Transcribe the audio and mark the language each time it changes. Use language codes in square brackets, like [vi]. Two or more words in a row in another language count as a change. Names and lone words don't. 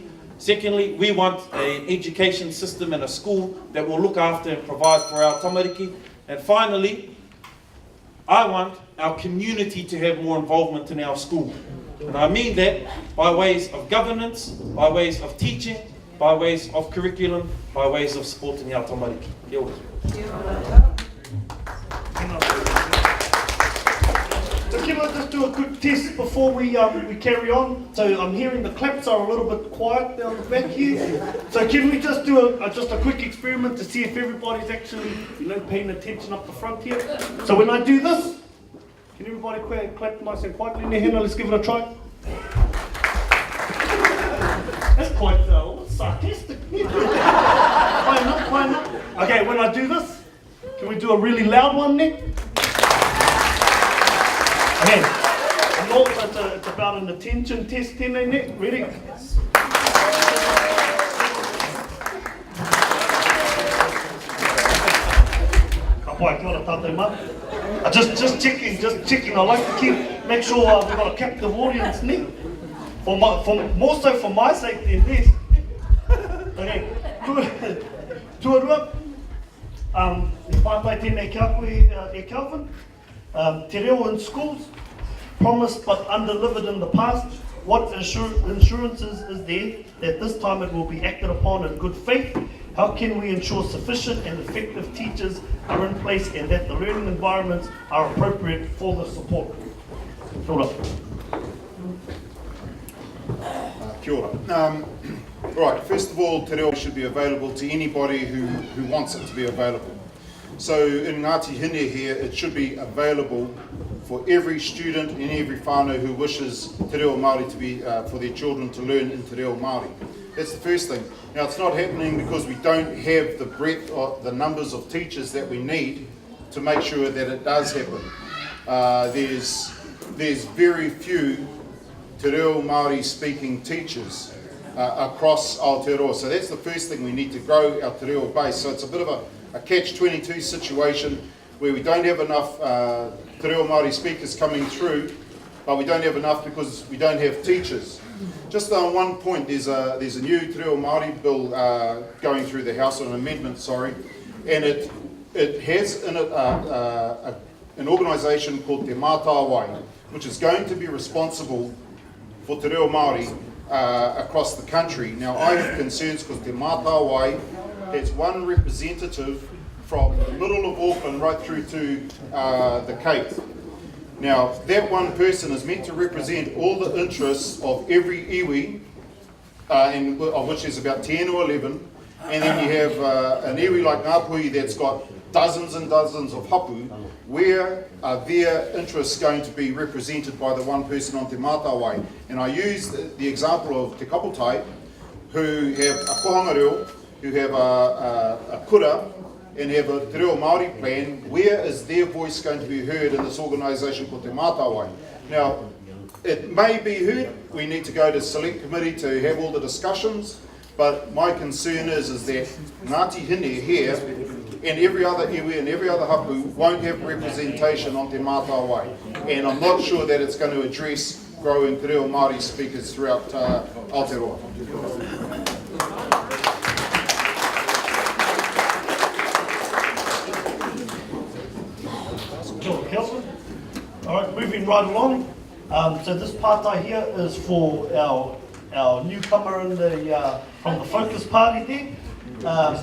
[en] Secondly, we want an education system and a school that will look after and provide for our tamariki. And finally, I want our community to have more involvement in our school. And I mean that by ways of governance, by ways of teaching, by ways of curriculum, by ways of supporting our tamariki. [mi] Kia ora. [en] So can I just do a quick test before we carry on? So I'm hearing the claps are a little bit quiet down the back here. So can we just do just a quick experiment to see if everybody's actually paying attention up the front here? So when I do this, can everybody clap nice and quietly? Let's give it a try. That's quite sarcastic. Fine up. Okay, when I do this, can we do a really loud one there? Okay, and also it's about an attention test, tēnei. [mi] Ready? Ka pai, kia ora tātou mā. [en] Just checking. I like to make sure we've got a captive audience, ne? More so for my sake than this. Okay, tuarua. [mi] Pātai tēnei kia koe Calvin. Te reo [en] in schools, promised but undelivered in the past. What assurances is there that this time it will be acted upon in good faith? How can we ensure sufficient and effective teachers are in place and that the learning environments are appropriate for the support? [mi] Kia ora. Kia ora. [en] Right, first of all, [mi] te reo [en] should be available to anybody who wants it to be available. So in Ngāti Hine here, it should be available for every student and every whānau who wishes [mi] te reo Māori [en] to be, for their children to learn in [mi] te reo Māori. [en] That's the first thing. Now it's not happening because we don't have the breadth or the numbers of teachers that we need to make sure that it does happen. There's very few [mi] te reo Māori [en] speaking teachers across Aotearoa. So that's the first thing, we need to grow our [mi] te reo [en] base. So it's a bit of a catch-22 situation where we don't have enough [mi] te reo Māori [en] speakers coming through, but we don't have enough because we don't have teachers. Just on one point, there's a new [mi] te reo Māori [en] bill going through the House, an amendment, sorry, and it has in it an organisation called Te Matauranga, which is going to be responsible for [mi] te reo Māori [en] across the country. Now I have concerns because Te Matauranga has one representative from the middle of Auckland right through to the Cape. Now, that one person is meant to represent all the interests of every iwi, of which there's about 10 or 11, and then you have an iwi like Ngāpuhi that's got dozens and dozens of hapu. Where are their interests going to be represented by the one person on Te Mātāwai? And I use the example of Te Kaputai, who have a [mi] kohanga reo, [en] who have a kura, and have a [mi] te reo Māori [en] plan. Where is their voice going to be heard in this organisation called Te Mātāwai? Now, it may be heard. We need to go to select committee to have all the discussions, but my concern is that Ngāti Hine here and every other iwi and every other hapu won't have representation on Te Mātāwai. And I'm not sure that it's going to address growing [mi] te reo Māori [en] speakers throughout Aotearoa. Councillor. All right, moving right along. So this partai here is for our newcomer in the from the Focus Party there.